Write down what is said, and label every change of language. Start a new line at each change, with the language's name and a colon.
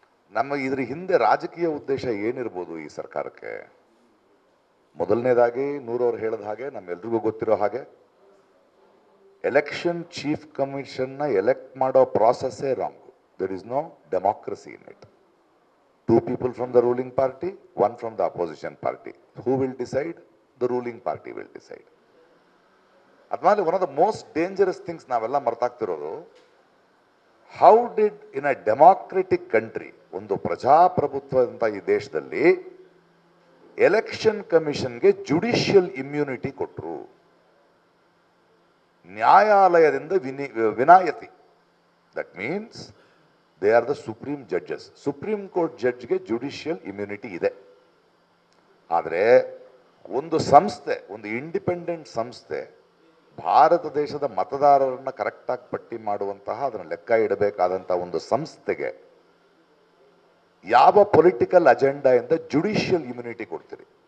Kannada: ನಮ್ಮ ಇದ್ರ ಹಿಂದೆ ರಾಜಕೀಯ ಉದ್ದೇಶ ಏನಿರ್ಬೋದು ಈ ಸರ್ಕಾರಕ್ಕೆ? ಮೊದಲನೇದಾಗಿ ನೂರವ್ರು ಹೇಳಿದ ಹಾಗೆ, ನಮ್ಮೆಲ್ರಿಗೂ ಗೊತ್ತಿರೋ ಹಾಗೆ, ಎಲೆಕ್ಷನ್ ಚೀಫ್ ಕಮಿಷನ್ನ ಎಲೆಕ್ಟ್ ಮಾಡೋ ಪ್ರಾಸೆಸ್ಸೇ wrong.
English: There is no democracy in it. 2 people from the ruling party, 1 from the opposition party. Who will decide? The ruling party will decide.
Kannada: Admale,
English: one of the most dangerous things
Kannada: navella martaagtirodu,
English: how did in a democratic country,
Kannada: ಒಂದು ಪ್ರಜಾಪ್ರಭುತ್ವದಂತ ಈ ದೇಶದಲ್ಲಿ election ಕಮಿಷನ್ಗೆ judicial immunity ಕೊಟ್ಟರು, ನ್ಯಾಯಾಲಯದಿಂದ ವಿನಾಯಿತಿ.
English: That means they are the supreme judges.
Kannada: Supreme court ಜಡ್ಜ್ಗೆ judicial immunity ಇದೆ. ಆದರೆ ಒಂದು ಸಂಸ್ಥೆ, ಒಂದು ಇಂಡಿಪೆಂಡೆಂಟ್ ಸಂಸ್ಥೆ ಭಾರತ ದೇಶದ ಮತದಾರರನ್ನ ಕರೆಕ್ಟಾಗಿ ಪಟ್ಟಿ ಮಾಡುವಂತಹ, ಅದನ್ನು ಲೆಕ್ಕ ಇಡಬೇಕಾದಂತಹ ಒಂದು ಸಂಸ್ಥೆಗೆ ಯಾವ ಪೊಲಿಟಿಕಲ್ ಅಜೆಂಡಾಯಿಂದ ಜುಡಿಷಿಯಲ್ ಇಮ್ಯುನಿಟಿ ಕೊಡ್ತೀರಿ?